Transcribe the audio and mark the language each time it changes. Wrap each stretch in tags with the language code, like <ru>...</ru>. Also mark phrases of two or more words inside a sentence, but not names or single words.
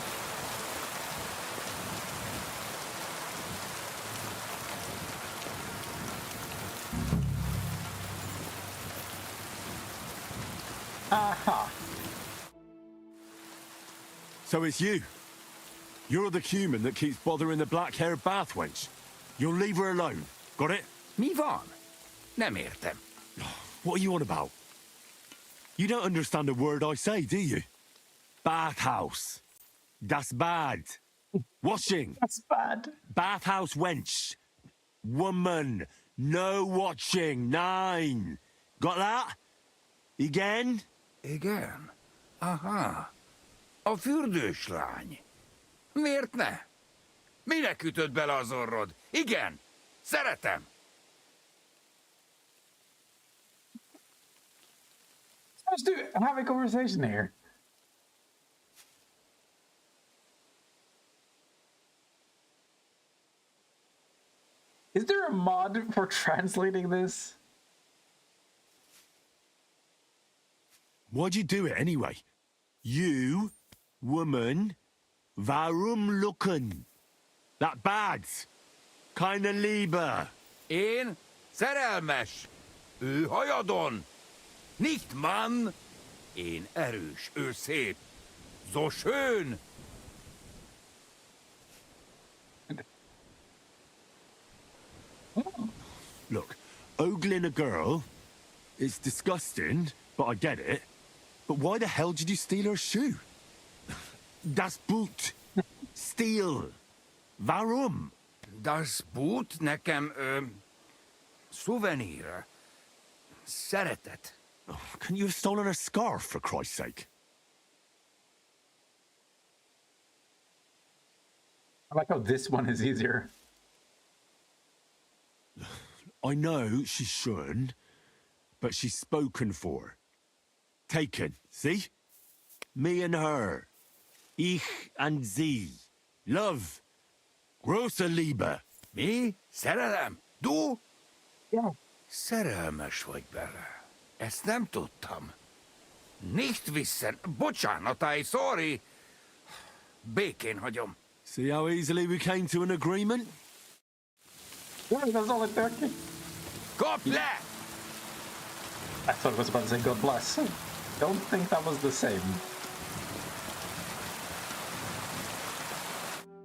<en>Aha! So it's you. You're the cumin that keeps bothering the black-haired bath wench. You'll leave her alone. Got it?</en> <hu>Mi van? Nem értem.</hu> <en>What are you on about? You don't understand a word I say, do you?</en> <de>Bathhouse. Das bad.</de> <en>Washing. That's bad. Bathhouse wench. Woman. No watching. 9. Got that? Again?</en> <hu>Igen? Aha. A fürdős lány. Miért ne? Minek ütöd bele az orrod? Igen, szeretem.</hu> <en>Let's do it. Have a conversation here. Is there a mod for translating this? Why'd you do it anyway? You, woman,</en> <de>warum lucken?</de> <en>That bad.</en> <de>Keine Liebe.</de> <hu>Én szerelmes. Ő hajadon.</hu> <de>Nicht Mann.</de> <hu>Én erős, ő szép.</hu> <de>So schön.</de> <en>Look, ogling a girl is disgusting, but I get it. But why the hell did you steal her shoe?</en> <de>Das Boot. Steal. Warum? Das Boot</de> <hu>nekem, szuvenír. Szeretet.</hu> <en>Oh, couldn't you have stolen her scarf, for Christ's sake? I like how this one is easier. I know she's shun, but she's spoken for. Taken, see? Me and her.</en> <de>Ich and sie. Love. Große Liebe.</de> <hu>Mi? Szerelem? Du?</hu> <en>Yeah.</en> <hu>Szerelmes vagy bele. Ezt nem tudtam.</hu> <de>Nicht wissen.</de> <hu>Bocsánat, sorry. Békén hagyom.</hu> <en>See how easily we came to an agreement? Yeah, that's all it took.</en> <hu>Kap le!</hu> <en>I thought it was about to say God bless. Don't think that was the same. Well, I did it.</en>